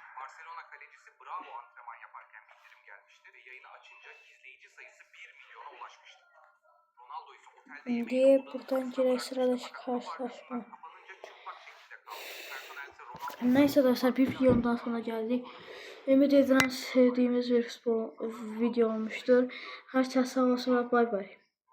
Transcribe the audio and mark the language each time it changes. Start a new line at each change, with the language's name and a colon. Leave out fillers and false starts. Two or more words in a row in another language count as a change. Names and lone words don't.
Turkish: Barcelona kalecisi Bravo antrenman yaparken bildirim gelmişti ve yayını açınca izleyici sayısı 1 milyona ulaşmıştı. Ronaldo ise otelde Şimdi buradan girek sıradaki karşılaşma. Neyse dostlar, bir videomdan sonra geldik.
Azerbaijani: Ümid edirəm sevdiyimiz bir video olmuştur. Hər kəs sağ olsun və bay bay.